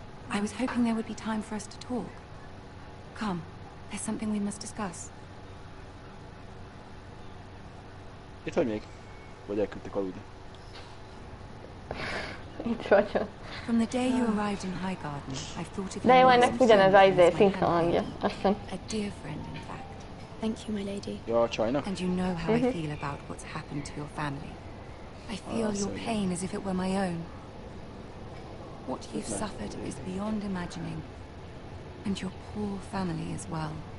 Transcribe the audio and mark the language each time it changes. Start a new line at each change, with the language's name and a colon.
English: I was hoping there would be time for us to talk. Come, there's something we must discuss.
Hungarian: Itt vagy még? Vagy elküldtek aludni? Itt vagyok.
English: From the day you arrived in Highgarden, I've thought of you.
Hungarian: De jó, ennek ugyanez a szinkron hangja, azt hiszem.
English: A dear friend, in fact. Thank you, my lady.
Hungarian: Ja, csajnak?
English: And you know how I feel about what's happened to your family. I feel your pain as if it were my own. What you've suffered is beyond imagining. And your poor family as well.